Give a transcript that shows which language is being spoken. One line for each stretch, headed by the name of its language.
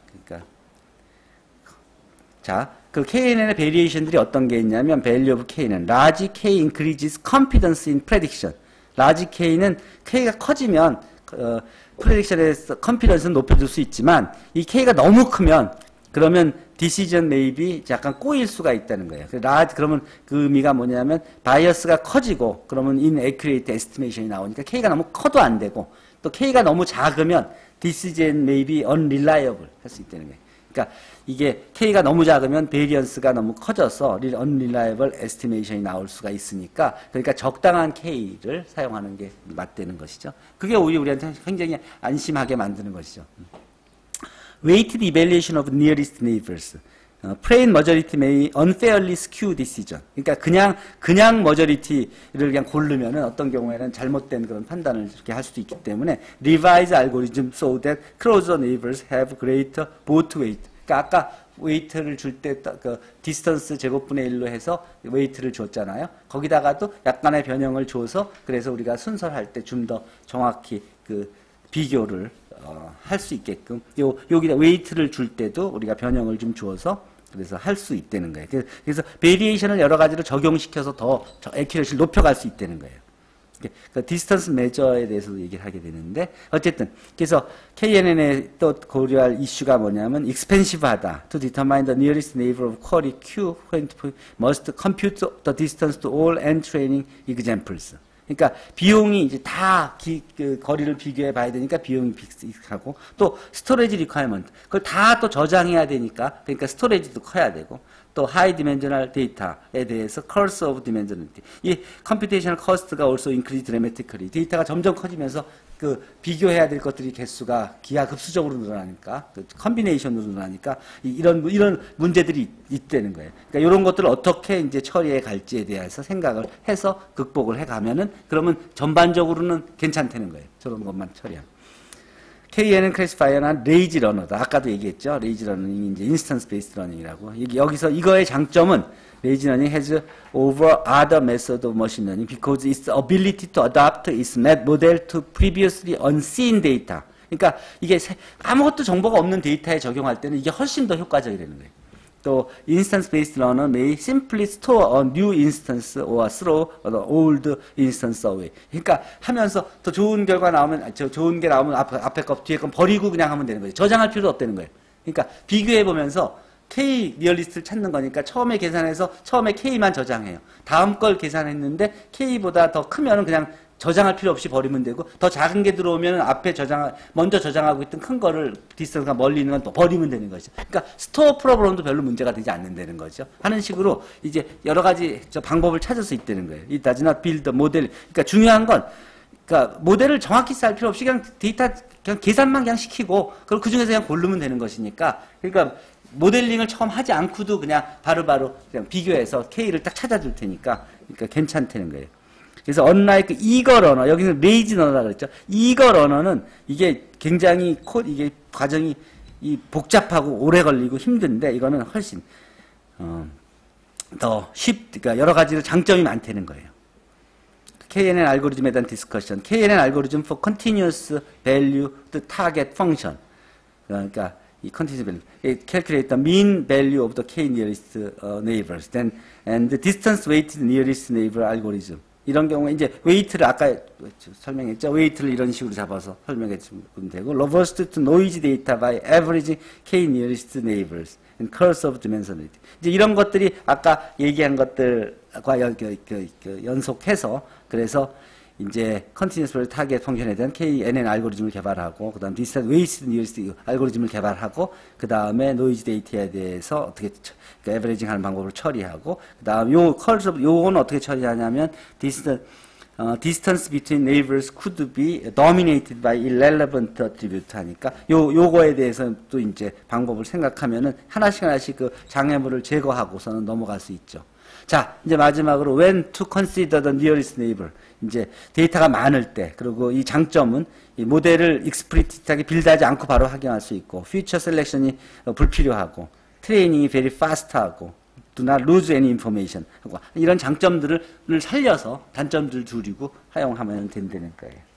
Korean: 그러니까 자, 그 KNN의 베리에이션들이 어떤 게 있냐면, value of K는
English: large K increases confidence in prediction.
Korean: large K는 K가 커지면 prediction에서 confidence는 높여줄 수 있지만, 이 K가 너무 크면 그러면
English: decision may be
Korean: 약간 꼬일 수가 있다는 거예요. 그러면 그 의미가 뭐냐면 바이어스가 커지고, 그러면 inaccurate estimation이 나오니까 K가 너무 커도 안 되고, 또 K가 너무 작으면
English: decision may be unreliable
Korean: 할 수 있다는 거예요. 그러니까 이게 K가 너무 작으면 베리언스가 너무 커져서 unreliable estimation이 나올 수가 있으니까, 그러니까 적당한 K를 사용하는 게 맞다는 것이죠. 그게 오히려 우리한테 굉장히 안심하게 만드는 것이죠.
English: Weighted evaluation of nearest neighbors. plain majority may unfairly skew decision.
Korean: 그러니까 그냥 majority를 그냥 고르면은 어떤 경우에는 잘못된 그런 판단을 이렇게 할 수도 있기 때문에
English: revise algorithm so that closer neighbors have greater vote weight.
Korean: 그러니까 아까 웨이트를 줄 때 그 디스턴스 제곱분의 1로 해서 웨이트를 줬잖아요. 거기다가도 약간의 변형을 줘서, 그래서 우리가 순서할 때 좀 더 정확히 그 비교를 할 수 있게끔 여기다 웨이트를 줄 때도 우리가 변형을 좀 줘서 그래서 할 수 있다는 거예요. 그래서 베리에이션을 여러 가지로 적용시켜서 더 애큐러시를 높여갈 수 있다는 거예요. 그 디스턴스 메저에 대해서도 얘기를 하게 되는데, 어쨌든 그래서 KNN에 또 고려할 이슈가 뭐냐면 expensive하다.
English: To determine the nearest neighbor of query Q must compute the distance to all n training examples.
Korean: 그러니까 비용이 이제 다 그 거리를 비교해 봐야 되니까 비용이 빅하고, 또 스토리지 리ኳ이먼트 그걸 다 또 저장해야 되니까, 그러니까 스토리지도 커야 되고,
English: 또 high dimensional data에 대해서 curse of dimensionality. 이 computational cost가 also increase dramatically.
Korean: 데이터가 점점 커지면서 그 비교해야 될 것들이 개수가 기하급수적으로 늘어나니까, 그 컨비네이션으로 늘어나니까 이런 문제들이 있다는 거예요. 그러니까 이런 것들을 어떻게 이제 처리해 갈지에 대해서 생각을 해서 극복을 해 가면은 그러면 전반적으로는 괜찮다는 거예요. 저런 것만 처리하면. KNN 클래시파이어는 레이지 러너다. 아까도 얘기했죠. 레이지 러닝이 이제 인스턴스 베이스드 러닝이라고. 여기서 이거의 장점은 레이지 러닝
English: has over other method of machine learning because its ability to adapt its model to previously unseen data.
Korean: 그러니까 이게 아무것도 정보가 없는 데이터에 적용할 때는 이게 훨씬 더 효과적이라는 거예요.
English: 또 instance based learner may simply store a new instance or throw the old instance away.
Korean: 그러니까 하면서 더 좋은 결과 나오면 좋은 게 나오면 앞에 거 뒤에 거 버리고 그냥 하면 되는 거죠. 저장할 필요도 없다는 거예요. 그러니까 비교해 보면서 K 리얼리스트를 찾는 거니까 처음에 계산해서 처음에 K만 저장해요. 다음 걸 계산했는데 K보다 더 크면은 그냥 저장할 필요 없이 버리면 되고, 더 작은 게 들어오면 앞에 먼저 저장하고 있던 큰 거를 디스턴스가 멀리 있는 건 또 버리면 되는 거죠. 그러니까 스토어 프로그램도 별로 문제가 되지 않는다는 거죠. 하는 식으로 이제 여러 가지 방법을 찾을 수 있다는 거예요.
English: It does not build the model.
Korean: 그러니까 중요한 건, 그러니까 모델을 정확히 쌀 필요 없이 그냥 데이터 그냥 계산만 그냥 시키고, 그리고 그 중에서 그냥 고르면 되는 것이니까. 그러니까 모델링을 처음 하지 않고도 그냥 바로바로 그냥 비교해서 K를 딱 찾아줄 테니까, 그러니까 괜찮다는 거예요.
English: 그래서 unlike eager runner, 여기는 lazy runner라고 그랬죠.
Korean: eager runner는 이게 굉장히 이게 과정이 복잡하고 오래 걸리고 힘든데, 이거는 훨씬 더 그러니까 여러 가지로 장점이 많다는 거예요. KNN 알고리즘에 대한 디스커션.
English: KNN 알고리즘 for continuous value target function.
Korean: 그러니까 이 continuous value.
English: It calculate the mean value of the K nearest neighbors. Then and the distance weighted nearest neighbor algorithm.
Korean: 이런 경우에 이제 웨이트를 아까 설명했죠. 웨이트를 이런 식으로 잡아서 설명해 주면 되고,
English: reversed to noisy data by averaging K nearest neighbors and curse of dimensionality.
Korean: 이제 이런 것들이 아까 얘기한 것들과 연속해서, 그래서 이제 continuous value target 펑션에 대한 KNN 알고리즘을 개발하고, 그 다음 distance weighted nearest 알고리즘을 개발하고, 그 다음에 noisy data에 대해서 어떻게 에버리징 하는 방법을 처리하고, 그 다음 요건 어떻게 처리하냐면
English: distance between neighbors could be dominated by irrelevant attribute
Korean: 하니까 요거에 대해서 또 이제 방법을 생각하면은 하나씩 그 장애물을 제거하고서는 넘어갈 수 있죠. 자, 이제 마지막으로
English: when to consider the nearest neighbor.
Korean: 이제 데이터가 많을 때, 그리고 이 장점은 이 모델을 익스플리시트하게 빌드하지 않고 바로 확인할 수 있고, 퓨처 셀렉션이 불필요하고, 트레이닝이 very fast하고,
English: do not lose any information
Korean: 하고, 이런 장점들을 살려서 단점들을 줄이고 활용하면 된다는 거예요.